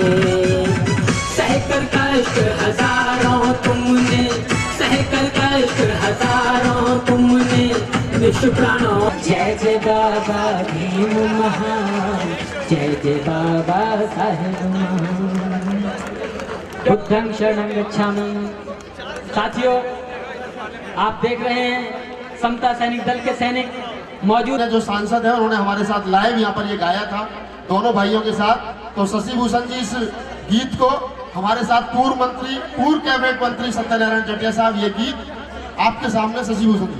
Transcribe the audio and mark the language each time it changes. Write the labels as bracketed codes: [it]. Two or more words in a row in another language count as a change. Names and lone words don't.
[hi] सहकर कष्ट हजारों तुमने, सहकर कष्ट हजारों तुमने, निष्ठ प्राणों जय जय बाबा भीम महान, जय जय बाबा साहेब महान। [pi] बुद्धं शरणं गच्छामि। [hi] साथियों, आप देख रहे हैं समता सैनिक दल के सैनिक मौजूद जो सांसद है उन्होंने हमारे साथ लाइव यहाँ पर ये गाया था दोनों भाइयों के साथ। तो शशि भूषण जी इस गीत को हमारे साथ पूर्व कैबिनेट मंत्री सत्यनारायण जटिया साहब, ये गीत आपके सामने शशि भूषण जी।